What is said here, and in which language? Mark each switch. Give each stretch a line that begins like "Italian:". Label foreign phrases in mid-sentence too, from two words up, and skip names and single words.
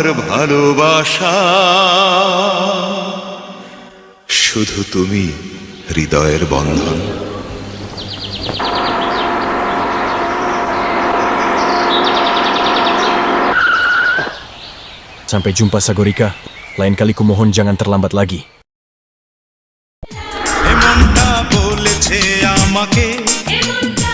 Bangla: ভালোবাসা শুধু তুমি হৃদয়ের বন্ধন।
Indonesian: Sampai jumpa Sagorika. Lain kali kumohon jangan terlambat lagi.
Bangla: এমনটা বলেছে আমাকে